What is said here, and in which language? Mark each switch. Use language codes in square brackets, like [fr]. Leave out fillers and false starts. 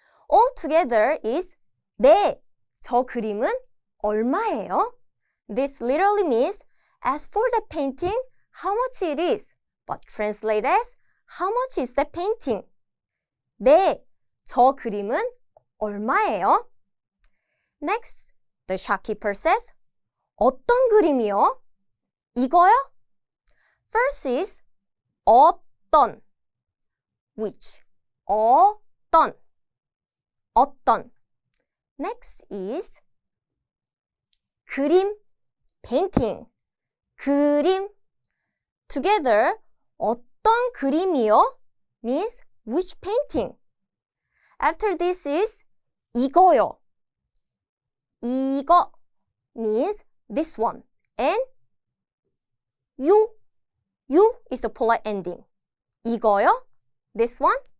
[en] All together is [ko] 네, 저 그림은 얼마예요? [en] This literally means as for the painting, how much it is, but translate as how much is the painting? [ko] 네, 저 그림은 얼마예요? [en] Next, the shopkeeper says, [ko] 어떤 그림이요? 이거요? [en] First is 어떤, which, 어떤. Next is 그림, painting, 그림. Together, [ko] 어떤 그림이요? [en] means which painting. After this is 이거요. 이거 means this one. And you is a polite ending. 이거요? This one.